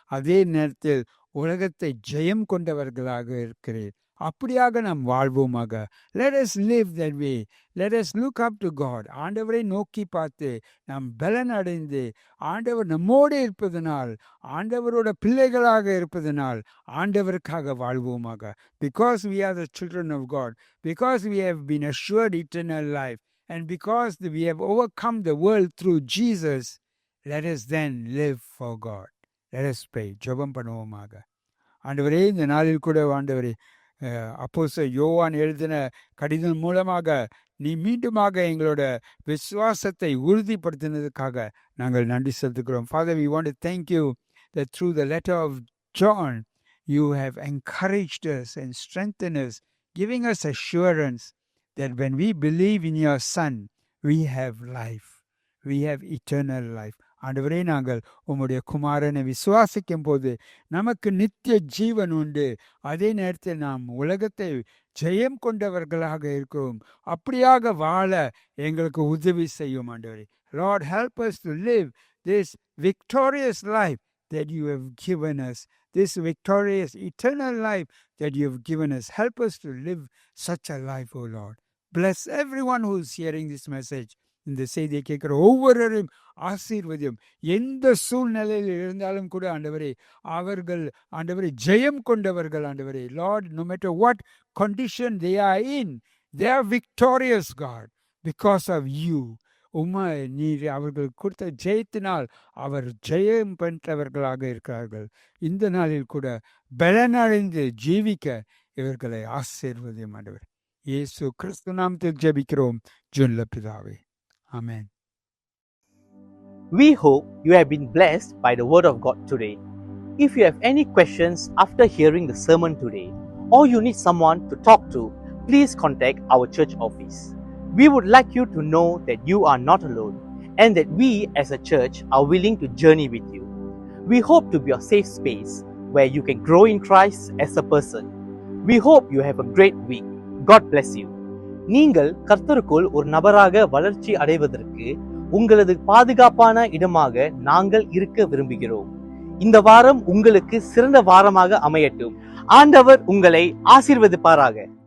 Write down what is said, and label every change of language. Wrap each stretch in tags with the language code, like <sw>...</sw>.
<ta>அதே நேரத்தில் உலகத்தை ஜெயம் கொண்டவர்களாக இருக்கிறீர். அப்படியாக நாம் வாழ்வோமாக.</ta> <en>Let us live that way. Let us look up to God.</en> <ta>ஆண்டவரை நோக்கி பார்த்து நாம் பலன் அடைந்து ஆண்டவர் நம்மோடு இருப்பதனால், ஆண்டவரோட பிள்ளைகளாக இருப்பதனால் ஆண்டவருக்காக வாழ்வோமாக.</ta> <en>Because we are the children of God, because we have been assured eternal life, and because we have overcome the world through Jesus, let us then live for God. Let us pray.</en> <ta>ஜெபம் பண்ணுவோமாக. ஆண்டவரே, இந்த நாளில் கூட ஆண்டவரே, அப்போஸ்தலர் யோவான் எழுதின கடிதம் மூலமாக நீ மீண்டுமாக எங்களோட விசுவாசத்தை உறுதிப்படுத்தினதுக்காக நாங்கள் நன்றி செலுத்துகிறோம்.</ta> <en>Father, we want to thank you that through the letter of John, you have encouraged us and strengthened us, giving us assurance that when we believe in your Son, we have life. We have eternal life.</en> <ta>ஆண்டவரே, நாங்கள் உம்முடைய குமாரனை விசுவாசிக்கும் போது நமக்கு நித்திய ஜீவன் உண்டு. அதே நேரத்தில் நாம் உலகத்தை ஜெயம் கொண்டவர்களாக இருக்கிறோம். அப்படியாக வாழ எங்களுக்கு உதவி செய்யும் ஆண்டவரே.</ta> <en>Lord, help us to live this victorious life that you have given us, this victorious eternal life that you have given us. Help us to live such a life, O Lord. Bless everyone who is hearing this message.</en> <ta>இந்த செய்தியை கேட்கிற ஒவ்வொருவரையும் ஆசீர்வதியும். எந்த சூழ்நிலையில் இருந்தாலும் கூட ஆண்டவரே, அவர்கள் ஆண்டவரே ஜெயம் கொண்டவர்கள் ஆண்டவரே.</ta> <en>Lord, no matter what condition they are in, they are victorious, God, because of you.</en> <ta>உம்மை நீர் அவர்கள் கொடுத்த ஜெயத்தினால் அவர் ஜெயம் பெற்றவர்களாக இருக்கிறார்கள். இந்த நாளில் கூட பலனடைந்து ஜீவிக்க இவர்களை ஆசீர்வதியும் ஆண்டவர். இயேசு கிறிஸ்து நாமத்தில் ஜெபிக்கிறோம் ஜெப பிதாவே, ஆமென்.</ta> <en>We hope you have been blessed by the word of God today. If you have any questions after hearing the sermon today, or you need someone to talk to, please contact our church office. We would like you to know that you are not alone and that we as a church are willing to journey with you. We hope to be a safe space where you can grow in Christ as a person. We hope you have a great week. God bless you.</en> <ta>நீங்கள் கர்த்தருக்குள் ஒரு நபராக வளர்ச்சி அடைவதற்கு உங்களது பாதுகாப்பான இடமாக நாங்கள் இருக்க விரும்புகிறோம். இந்த வாரம் உங்களுக்கு சிறந்த வாரமாக அமையட்டும். ஆண்டவர் உங்களை ஆசீர்வதிப்பாராக.</ta>